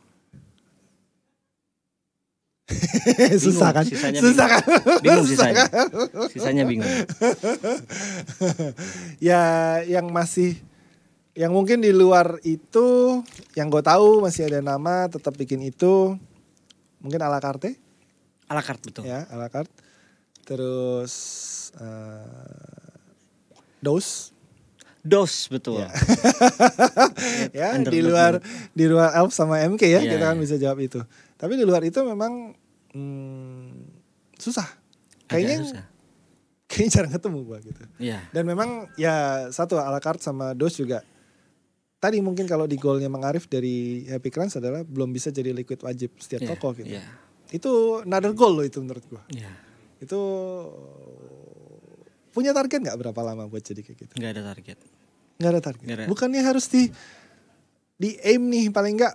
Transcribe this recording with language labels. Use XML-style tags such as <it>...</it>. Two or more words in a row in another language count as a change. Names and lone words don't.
<id>Susah kan? Bingung sisanya. Sisanya bingung. Ya yang mungkin di luar itu yang gue tahu masih ada nama tetap bikin itu mungkin à la carte. À la carte betul. Ya, à la carte. Terus DOS betul. Ya, di luar Elf sama MK ya, kita kan bisa jawab itu. Tapi di luar itu memang susah. Kayaknya jarang ketemu gua gitu. Yeah. Dan memang ya satu à la carte sama DOS juga. Tadi mungkin kalau di goalnya Mang Arif dari Happy Crunch adalah belum bisa jadi liquid wajib setiap toko gitu. Yeah. Itu</id> <en>another goal</en> <id>loh itu menurut gua. Yeah. Itu punya target nggak berapa lama buat jadi kayak gitu? Nggak ada target. Bukannya harus di aim nih paling nggak.</id>